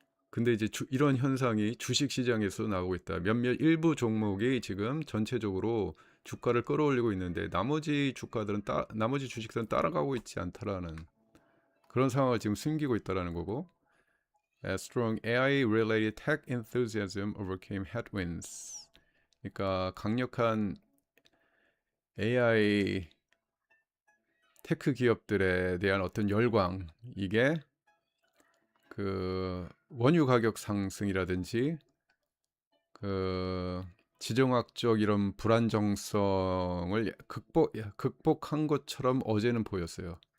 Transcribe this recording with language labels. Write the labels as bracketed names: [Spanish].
[Korean] 근데 이제 이런 현상이 주식 시장에서 나오고 있다. 몇몇 일부 종목이 지금 전체적으로 주가를 끌어올리고 있는데 나머지 주식들은 따라가고 있지 않다라는 그런 상황을 지금 숨기고 있다라는 거고. [English] As strong AI-related tech enthusiasm overcame headwinds. [Korean] 그러니까 강력한 AI 테크 기업들에 대한 어떤 열광, 이게 그 원유 가격 상승이라든지 그 지정학적 이런 불안정성을 극복한 것처럼 어제는 보였어요.